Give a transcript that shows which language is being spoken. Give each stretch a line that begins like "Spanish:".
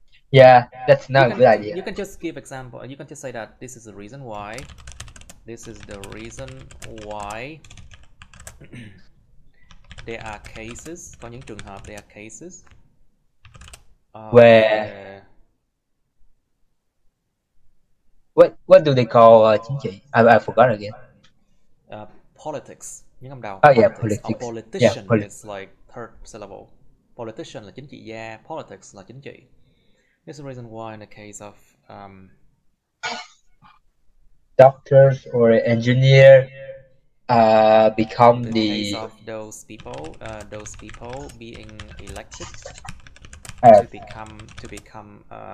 English: Yeah, that's not a good idea. You can just give example. You can just say that this is the reason why. This is the reason why there are cases.
Vietnamese: Có những trường hợp
English: there are cases where what do they call
Vietnamese: chính trị?
English: I forgot again.
Vietnamese: Politics. Những âm đầu. Oh
English: politics. Yeah, politics. A politician Yeah, is like third syllable.
Vietnamese: Politician là chính trị gia. Politics là chính trị.
English: This is the reason why in the case of doctors or engineer become the case of those people being elected to become